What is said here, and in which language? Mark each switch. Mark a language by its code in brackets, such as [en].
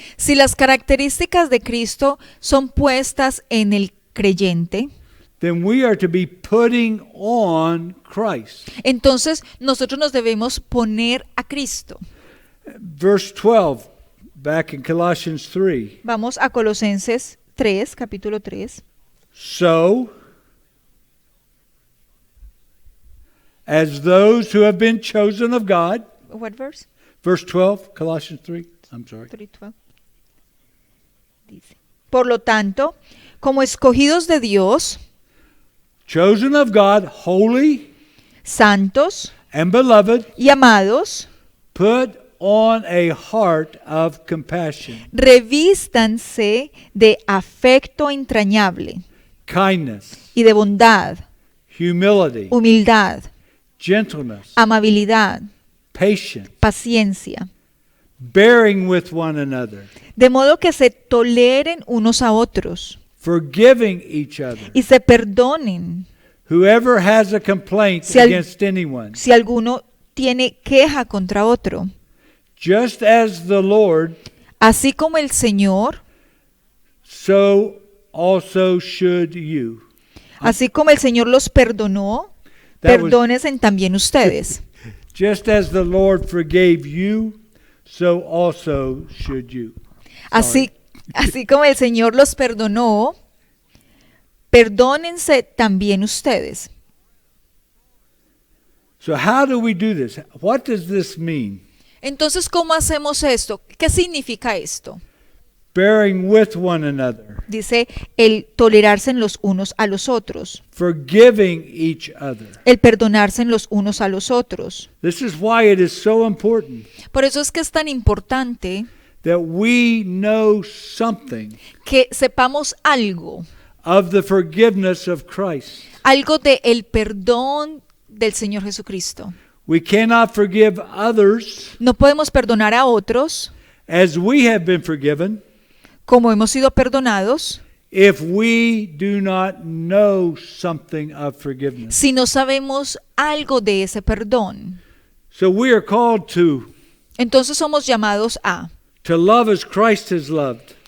[es] Si las características de Cristo son puestas en el creyente, [en] then we are to be putting on Christ. [es] entonces nosotros nos debemos poner a Cristo. [en] Verse 12, back in Colossians 3. [es] Vamos a Colosenses 3, capítulo 3. [en] So, as those who have been chosen of God, What verse? verse 12, Colossians 3, I'm sorry. 3:12. [es] Dice, por lo tanto, como escogidos de Dios, [en] Chosen of God, holy [es] santos [en] and beloved, [es] y amados, [en] put on a heart of compassion, [es] revístanse de afecto entrañable [en] kindness, [es] y de bondad, [en] humility, [es] humildad, [en] gentleness, [es] amabilidad, [en] patience, [es] paciencia, [en] bearing with one another, [es] de modo que se toleren unos a otros [en] forgiving each other. [es] y se perdonen [en] Whoever has a complaint [es] Si al- [en] against anyone, [es] si alguno tiene queja contra otro, [en] just as the Lord, [es] así como el Señor, [en] so also should you. [es] así como el Señor los perdonó, [en] That was- [es] perdónense también ustedes. [en] Just as the Lord forgave you, so also should you. [es] Así como el Señor los perdonó, perdónense también ustedes. [en] So how do we do this? What does this mean? [es] Entonces, ¿cómo hacemos esto? ¿Qué significa esto? [en] Bearing with one another, [es] Dice el tolerarse en los unos a los otros, [en] forgiving each other. [es] el perdonarse en los unos a los otros. [en] This is why it is so important [es] Por eso es que es tan importante [en] that we know something [es] que sepamos algo, [en] of the forgiveness of Christ. [es] algo de el perdón del Señor Jesucristo. [en] We cannot forgive others [es] No podemos perdonar a otros [en] as we have been forgiven [es] como hemos sido perdonados [en] if we do not know something of forgiveness. [es] si no sabemos algo de ese perdón. [en] So we are called [es] Entonces somos llamados a [en] love as Christ has loved,